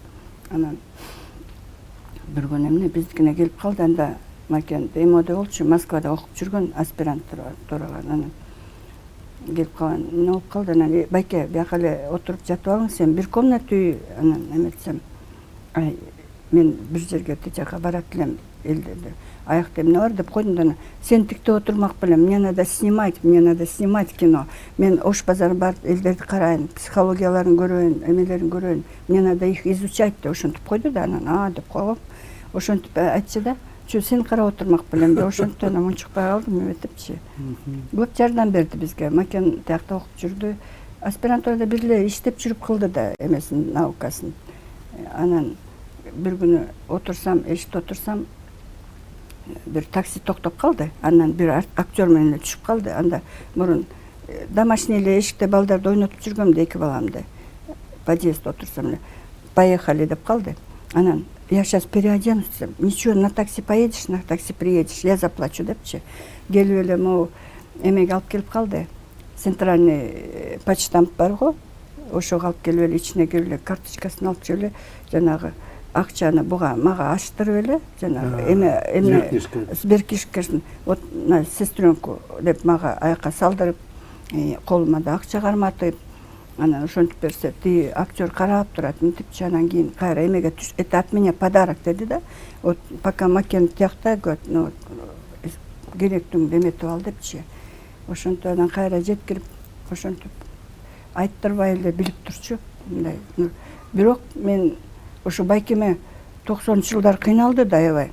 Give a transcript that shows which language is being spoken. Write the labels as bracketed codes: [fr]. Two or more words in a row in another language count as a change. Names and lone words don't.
[ky] Анан бир күн эмне биздикине келип калды, анда Макен МОД болчу, Москвада окуп жүргөн аспирантурага. Анан келип калган, эмне болуп калды, анан байке бияка эле отуруп жатып алың, сен бир комната үй, анан эметсем, ай, мен бир жерге тияка барат элем, элдерди. Аякта эмне бар деп койдум да, сен тикте отурмак белем, [ru] мне надо снимать кино. [ky] Мен Ош базарына барып элдерди карайын, психологияларын көрөйүн, эмелерин көрөйүн. [ru] Мне надо их изучать [ky] деп ошентип койду да, анан деп койгом. Ошентип айтчы да, сен карап отурмак белем деп ошентип анан мунчукпай калдым эметипчи. Көп жардам берди бизге. Макен тиякта окуп жүрдү. Аспирантурада бир эле иштеп жүрүп кылды да эмесин, наукасын. Анан бир күнү эшикте отурсам, бир такси токтоп калды. Андан бир актер менен эле түшүп калды. Анда мурун домашний эле эшикте балдарды ойнотуп жүргөм да, 2 баламды. подъезд отырсам эле поехали деп калды. [ru] Анан я сейчас переоденусь десем, ничего, на такси поедешь, на такси приедешь, я заплачу депчи. [ky] Келип эле могу эмеге алып келип калды. Центральный почтамт бар го, ошого алып келип эле ичине кирип эле карточкасын алып чыгып эле жанагы акчаны буга мага ачтырып эле жанагы эме сберкнижкасын [ru] вот сестренку [ky] деп мага аякка салдырып, колума да акча карматып, анан ошентип берсе, тиги актер карап турат, мынтипчи, анан кийин кайра эмеге түш, [ru] это от меня подарок [ky] деди да. [ru] Вот пока [ky] макен тиякта, ну керектүүңдү эметип ал депчи. Ошентип анан кайра жеткирип, ошентип айттырбай эле билип турчу. Мындай. Бирок мен ошо байкеме 90-жылдар кыйналды да аябай.